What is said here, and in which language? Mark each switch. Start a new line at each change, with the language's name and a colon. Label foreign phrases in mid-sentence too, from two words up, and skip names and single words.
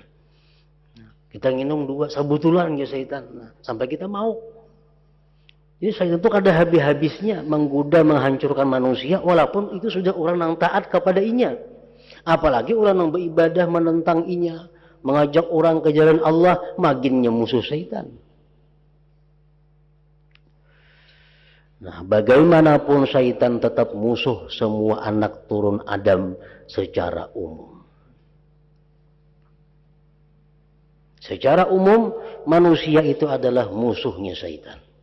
Indonesian: Nah, kita minum 2 sabutulan ke syaitan. Nah, sampai kita mau. Jadi syaitan itu kada habis-habisnya menggoda, menghancurkan manusia, walaupun itu sudah orang yang taat kepada inya. Apalagi orang yang beribadah menentang inya, mengajak orang ke jalan Allah, makinnya musuh syaitan. Nah, bagaimanapun syaitan tetap musuh semua anak turun Adam secara umum. Secara umum manusia itu adalah musuhnya syaitan.